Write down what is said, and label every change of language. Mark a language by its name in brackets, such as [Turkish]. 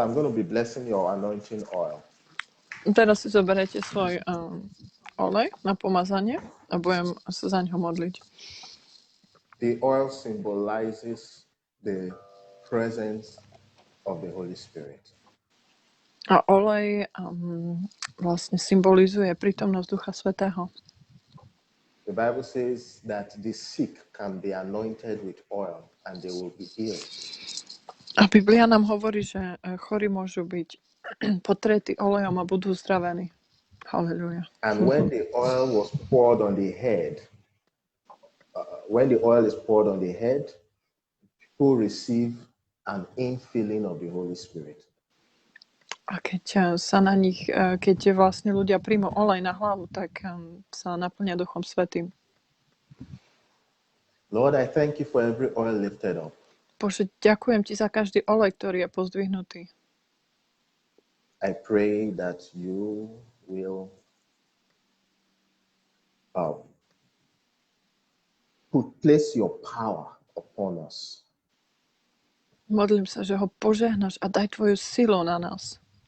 [English] I'm going to be blessing your anointing oil. [Slovak] Teraz si zoberiete svoj olej na pomazanie a budem sa za ňo modliť. [English] The oil symbolizes the presence of the Holy Spirit. [Slovak] A olej vlastne symbolizuje prítomnosť Ducha Svätého. [English] The Bible says that the sick can be anointed with oil and they will be healed. [Slovak] A Biblia nám hovorí, že chorí môžu byť potretí olejom a budú uzdravení. Halleluja. [English] And when the oil was poured on the head, when the oil is poured on the head, people receive an infilling of the Holy Spirit. [Slovak] A keď sa na nich, keď vlastne ľudia príjmu olej na hlavu, tak sa naplňa Duchom Svätým. [English] Lord, I thank you for every oil lifted up. [Slovak] Bože, ďakujem ti za každý olej, ktorý je pozdvihnutý. [English] I pray that you will place your power upon us. [Slovak] Modlím sa, že ho požehnáš a daj tvoju silu na nás.